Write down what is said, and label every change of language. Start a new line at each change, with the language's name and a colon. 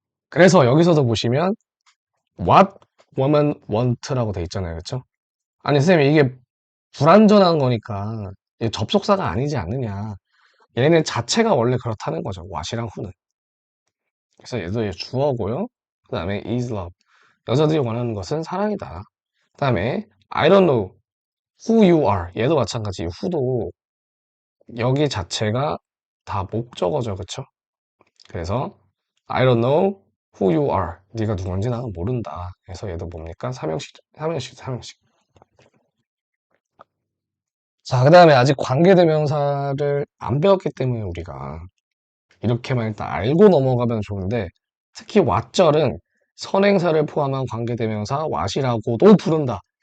Korean: 그래서 여기서도 보시면
English: what woman want
Korean: 라고 돼 있잖아요. 그렇죠? 아니 선생님 이게 불완전한 거니까 이게 접속사가 아니지 않느냐. 얘네 자체가 원래 그렇다는 거죠. what이랑 who는. 그래서 얘도 얘 주어고요. 그 다음에
English: is love.
Korean: 여자들이 원하는 것은 사랑이다. 그 다음에
English: I don't know who you are.
Korean: 얘도 마찬가지. who도 여기 자체가 다 목적어죠. 그쵸? 그래서
English: I don't know who you are.
Korean: 네가 누군지 나는 모른다. 그래서 얘도 뭡니까? 삼형식. 자, 그 다음에 아직 관계대명사를 안 배웠기 때문에 우리가 이렇게만 일단 알고 넘어가면 좋은데 특히 왓절은 선행사를 포함한 관계대명사 왓이라고도 부른다.